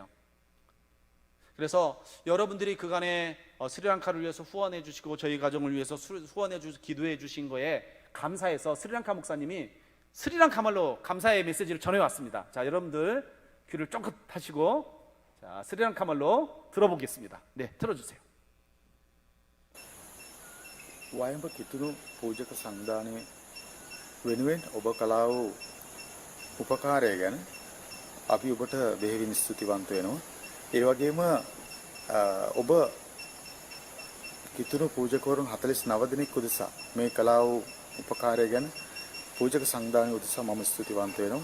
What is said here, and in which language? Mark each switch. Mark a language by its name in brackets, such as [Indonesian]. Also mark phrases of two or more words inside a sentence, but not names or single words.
[Korean] 그래서 여러분들이 그간에 스리랑카를 위해서 후원해 주시고 저희 가정을 위해서 후원해 주시고 기도해 주신 거에 감사해서 스리랑카 목사님이 스리랑카 말로 감사의 메시지를 전해왔습니다. 자, 여러분들 귀를 쫑긋 하시고, 자, 스리랑카 말로 들어보겠습니다. 네, 들어주세요. [Sinhala] වයඹ කිතුණු පූජක සංවිධානයේ වෙනුවෙන් ඔබ කළා වූ උපකාරය ගැන අපි ඔබට බෙහෙවින් ස්තුතිවන්ත වෙනවා. ඒ වගේම ඔබ කිතුණු පූජකවරුන් 49 දෙනෙක් උදෙසා මේ කළා වූ උපකාරය ගැන පූජක සංවිධානයේ උදෙසා මම ස්තුතිවන්ත වෙනවා.